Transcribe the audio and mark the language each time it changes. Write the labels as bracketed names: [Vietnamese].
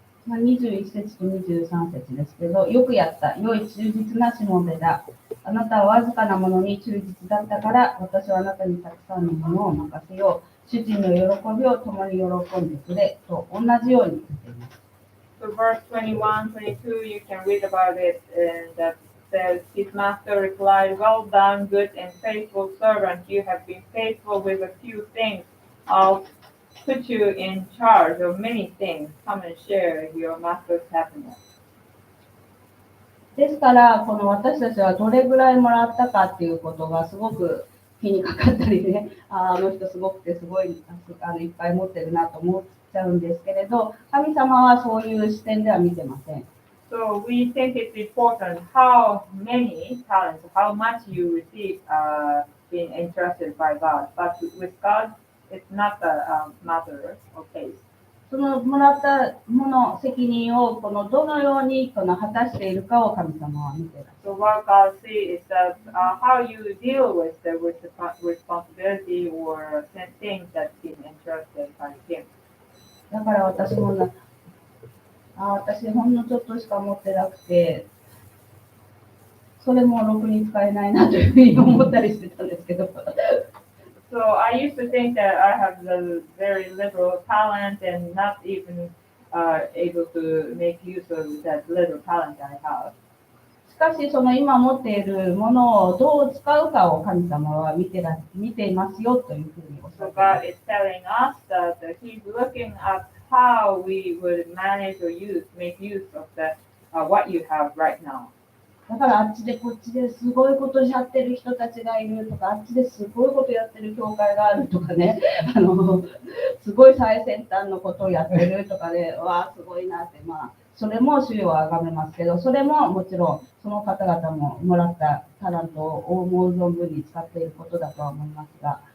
[Japanese] 21節と23節ですけど、よくやった、良い忠実なしもべだ。あなたはわずかなものに忠実だったから、私はあなたにたくさんのものを任せよう。主人の喜びを共に喜んでくれと同じように言っています。 [English] So verse 21, 22, you can read about it, and that says, His master replied, Well done, good and faithful servant. You have been faithful with a few things. I'll put you in charge of many things. Come and share your master's happiness. [Japanese] ですから、この私たちはどれぐらいもらったかっていうことがすごく気にかかったりね、あの人すごくてすごいいっぱい持ってるなと思っちゃうんですけれど、神様はそういう視点では見てません。 [English] So we think it's important how many talents, how much you receive being entrusted by God. But with God, it's not a matter of case. [Japanese] そのもらったもの、責任をこのどのようにこの果たしているかを神様は見ています。 [English] So what God sees is that how you deal with the responsibility or things that's been entrusted by Him. [Japanese] だから私も私ほんのちょっとしか持ってなくて、それもろくに使えないなというふうに思ったりしてたんですけど。 [English] So I used to think that I have the very little talent and not even able to make use of that little talent I have. [Japanese] しかしその今持っているものをどう使うかを神様は見ていますよというふうにおっしゃ [English] So [Japanese] っていま [English] God [Japanese] す。 [English] is telling us that He's looking at how we would manage or make use of what you have right now. [Japanese] だからあっちでこっちですごいことやってる人たちがいるとか、あっちですごいことやってる教会があるとかね、すごい最先端のことをやってるとかで、わあすごいなって、それも主をあがめますけど、それももちろんその方々ももらったタラントを思う存分に使っていることだとは思いますが。